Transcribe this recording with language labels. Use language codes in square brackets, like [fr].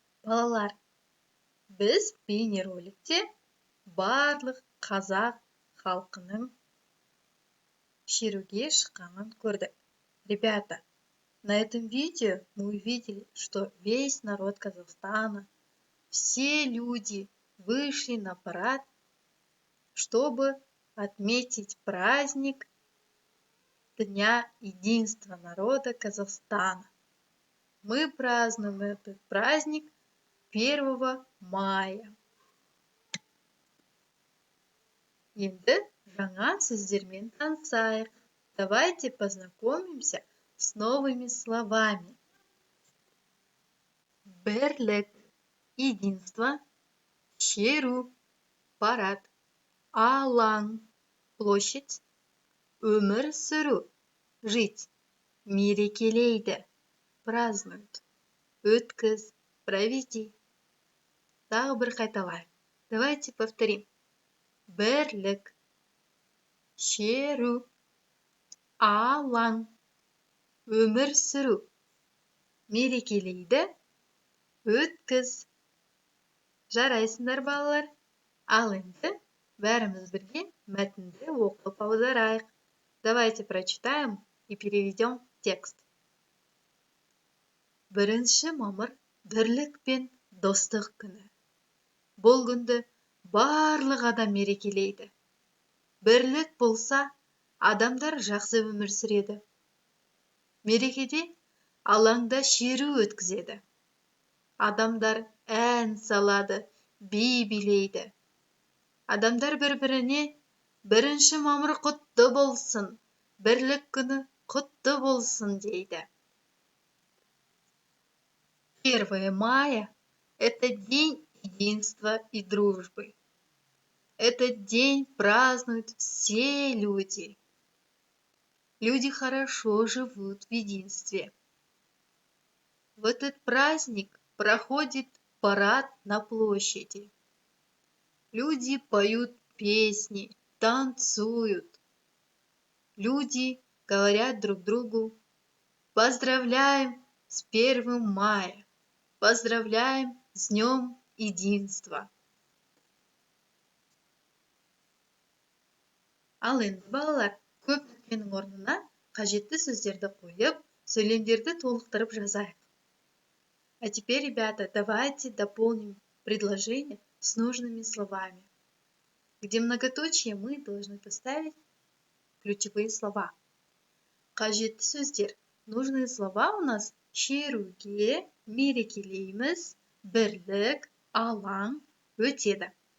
[kk] Балалар, біз бейнероликте барлық қазақ халқының шеруге шыққанын көрдік. [ru] Ребята, на этом видео мы увидели, что весь народ Казахстана, все люди вышли на парад, чтобы отметить праздник Дня единства народа Казахстана. Мы празднуем этот праздник 1 мая. [kk] Енді жаңа сөздермен танысайық. [ru] Давайте познакомимся с новыми словами. [kk] Бірлік, единство, шеру, парад, алаң, площадь, өмір сүру, жить, мерекелейді, празднуют, өткіз, проведи. Тағы бір қайталайық. [ru] Давайте повторим. [kk] Бірлік, шеру, алаң, өмір сүру, мерекелейді, өткіз. Жарайсыңдар, балалар. Ал енді бәріміз бірге мәтінді оқып аударайық. [ru] Давайте прочитаем и переведем текст. [kk] 1 мамыр бірлік пен достық күні. Бұл күнді барлық адам мерекелейді. Бірлік болса, адамдар жақсы өмір сүреді. Мерекеде алаңда шеру өткізеді. Адамдар ән салады, би билейді. Адамдар бір-біріне 1 мамыр құтты болсын, бірлік күні құтты болсын дейді. [ru] 1 мая – это день единства и дружбы. Этот день празднуют все люди. Люди хорошо живут в единстве. В этот праздник проходит парад на площади. Люди поют песни, танцуют. Люди говорят друг другу: поздравляем с 1 мая, поздравляем с Днем единства. [kk] Ал енді, балалар, көп нүктенің орнына қажетті сөздерді қойып, сөйлемдерді толықтырып жазайық. [ru] А теперь, ребята, давайте дополним предложение с нужными словами. Где многоточие мы должны поставить ключевые слова. [kk] Қажетті сөздер. [ru] Нужные слова у нас шеруге, мерекелейміз, бірлік, алаң, өтеді.